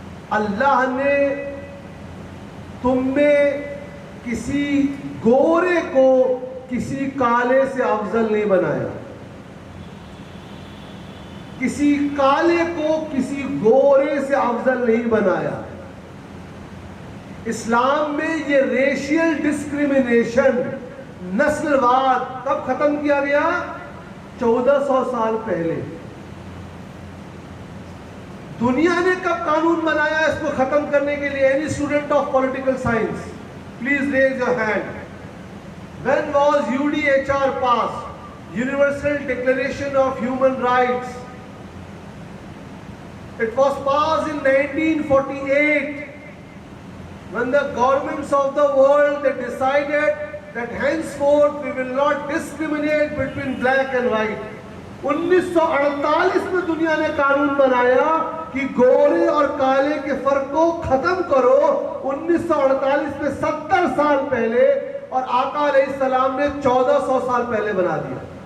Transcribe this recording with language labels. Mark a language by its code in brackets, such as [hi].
[ur] اللہ نے تم میں کسی گورے کو کسی کالے سے افضل نہیں بنایا، کسی کالے کو کسی گورے سے افضل نہیں بنایا۔ اسلام میں یہ [en] racial discrimination, [ur] نسل واد کب ختم کیا گیا؟ 1400 سال پہلے۔ دنیا نے کب قانون بنایا اس کو ختم کرنے کے لیے؟ [en] Any student of political science please raise your hand. When was UDHR passed? Universal Declaration of Human Rights. It was passed in 1948 when the governments of the world they decided that henceforth we will not discriminate between black and white. [ur] 1948 میں دنیا نے قانون بنایا کہ گورے اور کالے کے فرق کو ختم کرو۔ 1948 میں 70 سال پہلے، اور آقا علیہ السلام نے 1400 سال پہلے بنا دیا۔